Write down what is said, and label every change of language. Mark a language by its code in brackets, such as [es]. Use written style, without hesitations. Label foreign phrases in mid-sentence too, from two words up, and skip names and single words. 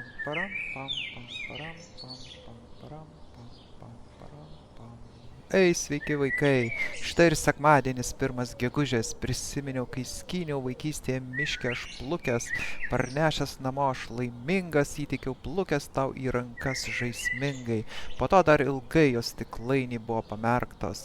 [lt] param, pam, pam, param, pam, pam, param, pam, pam, param, pam. Ei, sveiki vaikai. Štai ir sekmadienis 1 gegužės. Prisiminiau, kai skyniau vaikystėje miške aš plukęs, parnešęs namo aš laimingas, įteikiau plukęs tau į rankas žaismingai. Po to dar ilgai jos stiklainiai buvo pamerktos.